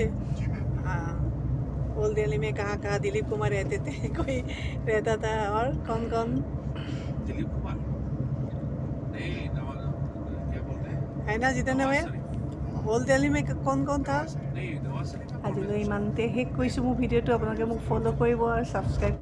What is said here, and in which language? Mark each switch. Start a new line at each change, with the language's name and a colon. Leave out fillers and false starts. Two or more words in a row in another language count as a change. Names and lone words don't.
Hindi: जी मैम। हाँ, ओल्ड दिल्ली में कहाँ कहाँ दिलीप कुमार रहते थे, कोई रहता था, और कौन कौन दिलीप कुमार नहीं क्या बोलते हैं है ना जितने में। ओल्ड दिल्ली में कौन कौन था? नहीं नवाज शरीफ
Assamese: আজিলৈ ইমানতে শেষ কৰিছোঁ মোৰ ভিডিঅ'টো। আপোনালোকে মোক ফ'ল' কৰিব আৰু ছাবস্ক্ৰাইব